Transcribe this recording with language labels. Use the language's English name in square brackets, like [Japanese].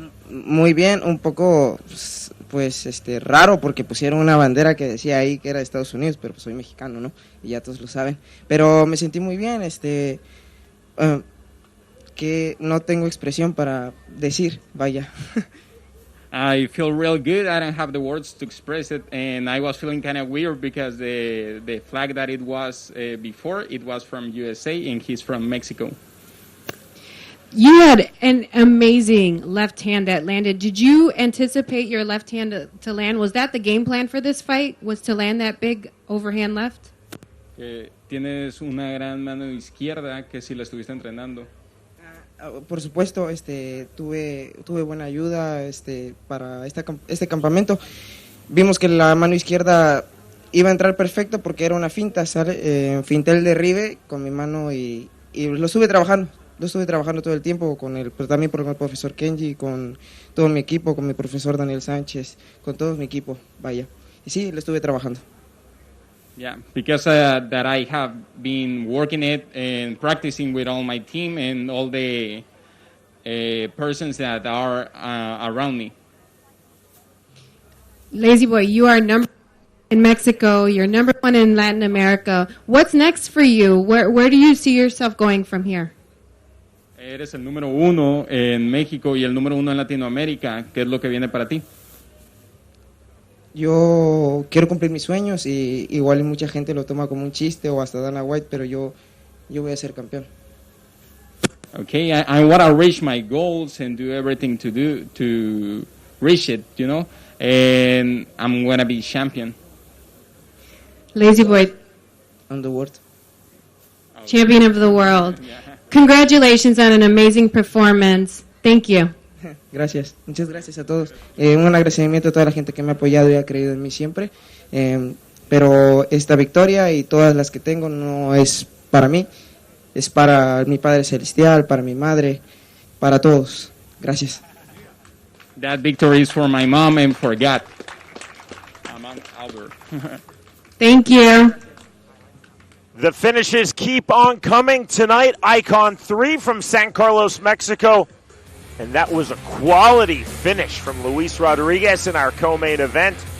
[Spanish] Muy bien, un poco pues raro porque pusieron una bandera que decía ahí que era de Estados Unidos, pero pues soy mexicano, ¿no? Y ya todos lo saben. Pero me sentí muy bien, que no tengo expresión para decir, vaya. [English] I feel real good. I don't have the words to express it, and I was feeling kind of weird because the flag that it was before, it was from USA, and he's from Mexico. You had an amazing left hand that landed. Did you anticipate your left hand to land? Was that the game plan for this fight, was to land that big overhand left? [Spanish] Tienes una gran mano izquierda que si la estuviste entrenando. Por supuesto, tuve buena ayuda para este campamento. Vimos que la mano izquierda iba a entrar perfecto porque era una finta, finté el derribe con mi mano y lo estuve trabajando todo el tiempo pero también con el profesor Kenji, con todo mi equipo, con mi profesor Daniel Sánchez, con todo mi equipo, vaya. Y sí, lo estuve trabajando. [English] Yeah, because that I have been working it and practicing with all my team and all the persons that are around me. Lazy Boy, you are number in Mexico. You're number 1 in Latin America. What's next for you? Where do you see yourself going from here? [Spanish] Eres el número 1 en México y el número 1 en Latinoamérica. ¿Qué es lo que viene para ti? Yo quiero cumplir mis sueños y igual mucha gente lo toma como un chiste o hasta Dana White, pero yo voy a ser campeón. [English] Okay, I want to reach my goals and do everything to reach it, you know, and I'm going to be champion. Lazy Boy, On the world. champion of the world. Congratulations on an amazing performance. Thank you. [Spanish] Gracias, muchas gracias a todos. Un agradecimiento a toda la gente que me ha apoyado y ha creído en mí siempre. Pero esta victoria y todas las que tengo no es para mí, es para mi Padre Celestial, para mi madre, para todos. Gracias. [English] That victory is for my mom and for God. Among Albert. Thank you. The finishes keep on coming tonight. iKON 3 from San Carlos, Mexico. And that was a quality finish from Luis Rodriguez in our co-main event.